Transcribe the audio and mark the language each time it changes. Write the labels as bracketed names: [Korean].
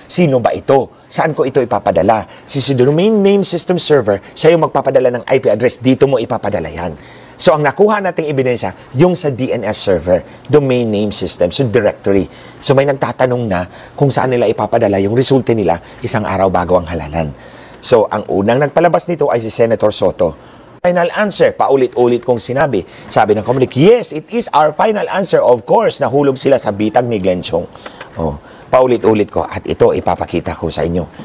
[Filipino] Sino ba ito? Saan ko ito ipapadala? Si Domain Name System Server, siya yung magpapadala ng IP address, dito mo ipapadala yan. So, ang nakuha nating ebidensya, yung sa DNS server, Domain Name System, so directory. So, may nagtatanong na kung saan nila ipapadala yung resulta nila isang araw bago ang halalan. So, ang unang nagpalabas nito ay si Senator Soto. Final answer, paulit-ulit kong sinabi. Sabi ng [English] Comelec, yes, it is our final answer. Of course, [Filipino] nahulog sila sa bitag ni Glenn Chong. Paulit-ulit ko at ito ipapakita ko sa inyo.